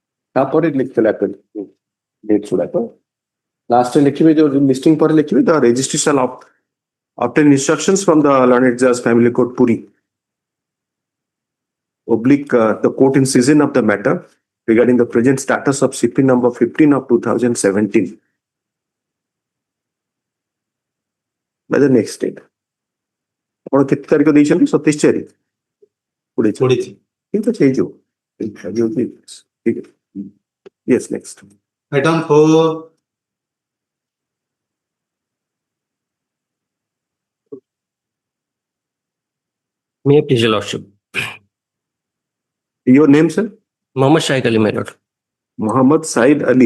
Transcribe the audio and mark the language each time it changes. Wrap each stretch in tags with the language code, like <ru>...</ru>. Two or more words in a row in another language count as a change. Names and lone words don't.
<or>ତାପରେ ଲେଖିଥିଲେ ଡେଟ୍ ଗୁଡାକ ଲାଷ୍ଟରେ ଲେଖିବେ ଯୋଉ ଲିଷ୍ଟିଂ ପରେ ଲେଖିବେ</or> <en>the registration of obtain instructions from the learned judge family court Puri oblique the court in session of the matter regarding the present status of CP number 15 of 2017 by the next date.</en> <or>ଆପଣ କେତେ ତାରିଖ ଦେଇଛନ୍ତି 27 ତାରିଖ 20. ଠିକ ଅଛି ହେଇଯିବ ଠିକ ଅଛି</or> <en>yes next Item 4, May I please, your lordship? your name sir Mohammed Shaikh Ali, my lord. Muhammad Said Ali</en>